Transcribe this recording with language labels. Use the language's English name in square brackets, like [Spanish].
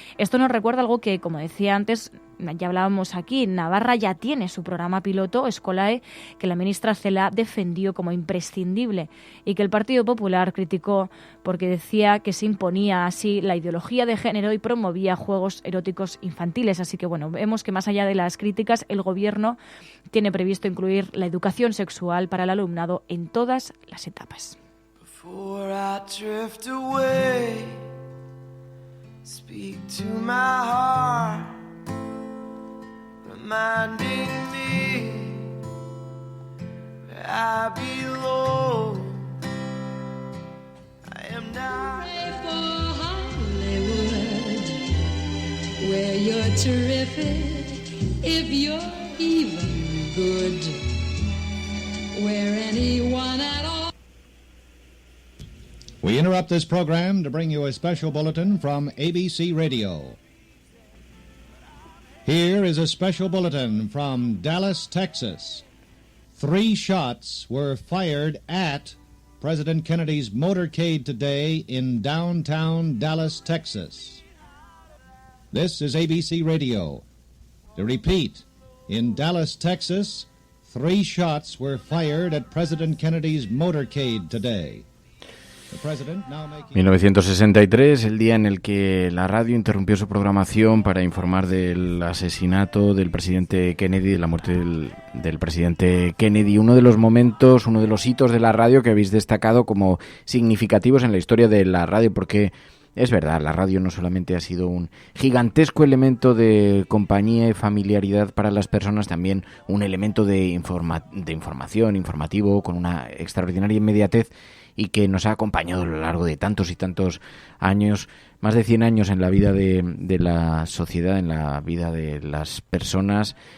[Spanish] Esto nos recuerda algo que, como decía antes, ya hablábamos aquí, Navarra ya tiene su programa piloto, Escolae, que la ministra Celaá defendió como imprescindible y que el Partido Popular criticó porque decía que se imponía así la ideología de género y promovía juegos eróticos infantiles. Así que, bueno, vemos que más allá de las críticas, el Gobierno tiene previsto incluir la educación sexual para el alumnado en todas las etapas. [English] Speak to my heart, reminding me that I belong. I am not for Hollywood, where you're terrific if you're even good, where anyone at all. We interrupt this program to bring you a special bulletin from ABC Radio. Here is a special bulletin from Dallas, Texas. 3 shots were fired at President Kennedy's motorcade today in downtown Dallas, Texas. This is ABC Radio. To repeat, in Dallas, Texas, 3 shots were fired at President Kennedy's motorcade today. [Spanish] 1963, el día en el que la radio interrumpió su programación para informar del asesinato del presidente Kennedy, de la muerte del presidente Kennedy. Uno de los momentos, uno de los hitos de la radio que habéis destacado como significativos en la historia de la radio, porque es verdad, la radio no solamente ha sido un gigantesco elemento de compañía y familiaridad para las personas, también un elemento de información, informativo, con una extraordinaria inmediatez, y que nos ha acompañado a lo largo de tantos y tantos años, más de 100 años en la vida de la sociedad, en la vida de las personas.